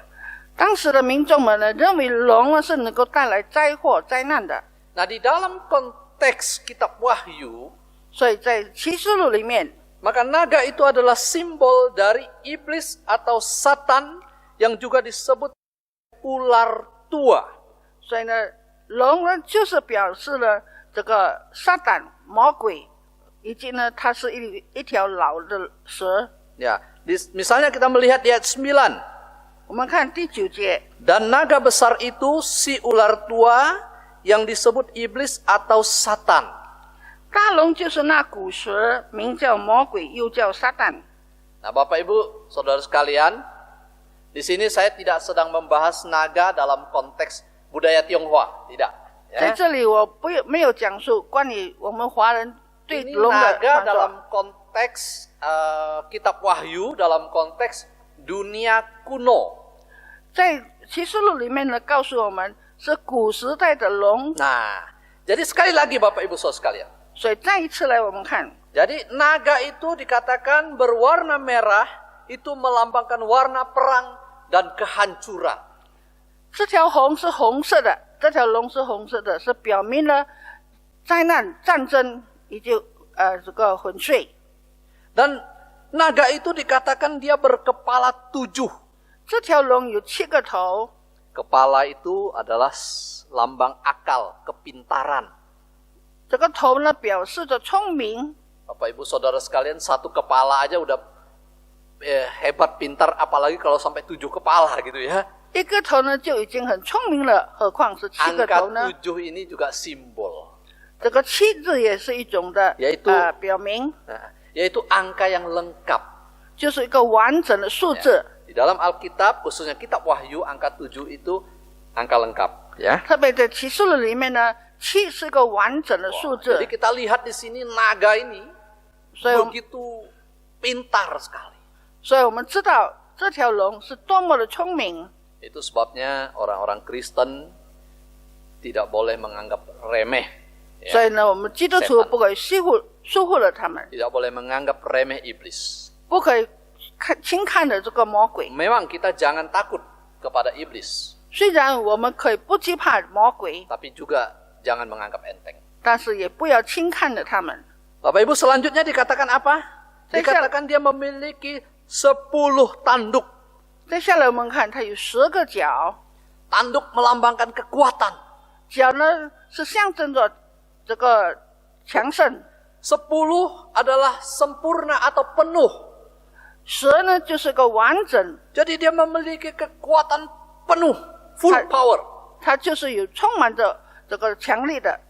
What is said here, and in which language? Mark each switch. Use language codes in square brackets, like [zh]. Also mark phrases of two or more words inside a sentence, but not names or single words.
[zh] 当时的民众们呢，认为龙呢是能够带来灾祸、灾难的。 [id] Nah, di dalam konteks kitab Wahyu, [zh] 所以在启示录里面， [id] maka naga itu adalah simbol dari iblis atau Satan yang juga disebut ular tua. [zh] 所以呢，龙呢就是表示了这个撒旦、魔鬼，以及呢，它是一条老的蛇。 [id] Ya, misalnya kita melihat di ayat 9. [zh] 我们看第9节， [id] Dan naga besar itu si ular tua yang disebut iblis atau Satan. [zh] 大龙就是那古蛇，名叫魔鬼，又叫撒旦。 [id] Nah, Bapak Ibu, Saudara sekalian, di sini saya tidak sedang membahas naga dalam konteks budaya Tionghoa, tidak. [zh] 在 [id] Ya. [zh] 这里我没有讲述关于我们华人对 [id] Ini [zh] 龙的 [id] naga [zh] 传说。 [id] dalam konteks kitab Wahyu, dalam konteks dunia kuno. [zh] 在启示录里面呢，告诉我们是古时代的龙。 [id] Nah, jadi sekali lagi Bapak Ibu Saudara sekalian. [zh] 所以再一次来我们看， [id] Jadi naga itu dikatakan berwarna merah, itu melambangkan warna perang dan kehancuran. [zh] 这条红是红色的，这条龙是红色的，是表明了灾难、战争以及这个粉碎。 [id] Dan naga itu dikatakan dia berkepala 7. [zh] 这条龙有7个头， [id] Kepala itu adalah lambang akal, kepintaran. [zh] 这个头呢表示着聪明。 [id] Bapak Ibu Saudara sekalian, satu kepala aja udah hebat, pintar, apalagi kalau sampai 7 kepala gitu ya. [zh] 一个头呢就已经很聪明了，何况是7个 [id] Angka [zh] 头呢？ [id] 7 ini juga simbol, [zh] 这个7字也是一种的 [id] yaitu [zh] 表明， [id] nah, yaitu angka yang lengkap. [zh] 就是一个完整的数字。 [id] Di dalam Alkitab, khususnya kitab Wahyu, angka 7 itu angka lengkap. Ya. [zh] 特别在启示录里面呢，7是个完整的数字 [id] Jadi，kita lihat di sini naga ini [zh] 所以我们 [id] begitu pintar sekali. [zh] 所以我们知道这条龙是多么的聪明。 [id] Itu sebabnya orang-orang Kristen tidak boleh menganggap remeh. [zh] 所以呢，我们基督徒 [id] Setan [zh] 不可以疏忽了他们， [id] Tidak boleh menganggap remeh iblis. [zh] 不可以轻看的这个魔鬼。 [id] Memang kita jangan takut kepada iblis, [zh] 虽然我们可以不惧怕魔鬼， [id] tapi juga jangan menganggap enteng. [zh] 但是也不要轻看着他们。 [id] Bapak Ibu, selanjutnya dikatakan apa? Dikatakan dia memiliki 10 tanduk. [zh] 接下来我们看，它有10个角， [id] Tanduk melambangkan kekuatan. [zh] 角呢是象征着这个强盛， [id] 10 adalah sempurna atau penuh. [zh] 蛇呢就是个完整， [id] Jadi dia memiliki kekuatan penuh, full Hai. power. [zh] 它就是有充满着这个强力的，